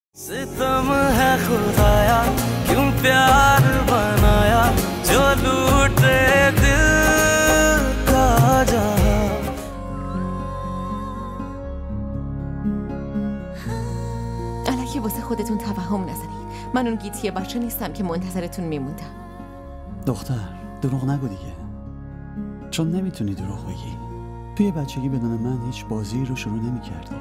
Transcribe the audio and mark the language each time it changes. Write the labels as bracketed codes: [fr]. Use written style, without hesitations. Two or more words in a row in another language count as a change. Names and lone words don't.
[hi] सितम है खुदाया क्यों प्यार बनाया जो लूटे दिल का जहां [fa] الکی واسه خودتون توهم نزنید. من اون گیتی بچه نیستم که منتظرتون میموندم. دختر دروغ نگو دیگه، چون نمیتونی دروغ بگی. توی بچگی بدون من هیچ بازی رو شروع نمی کردی.